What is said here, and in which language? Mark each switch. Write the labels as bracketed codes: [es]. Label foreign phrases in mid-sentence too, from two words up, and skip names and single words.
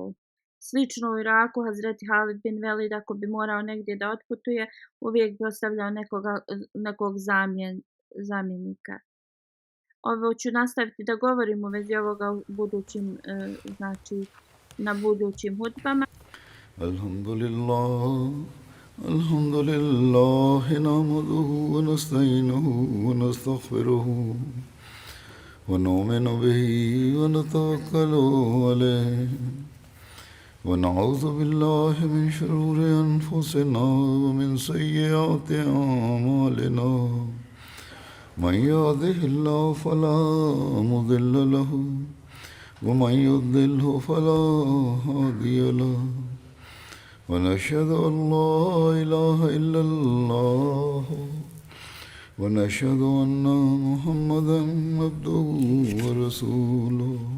[bs] Slično u Iraku Hazreti Halid bin Velid ako bi morao negdje da otputuje uvijek bi ostavljao nekog zamjenika. Ovo ću nastaviti da govorim u vezi ovoga u budućim, znači na budućim hutbama. [ar] الحمد لله نحمده ونستعينه ونستغفره ونؤمن به ونتوكل عليه ونعوذ بالله من شرور أنفسنا ومن سيئات أعمالنا من يهده الله فلا مضل له ومن يضلل فلا هادي له ونشهد أن لا إله إلا الله ونشهد أن محمدا عبده ورسوله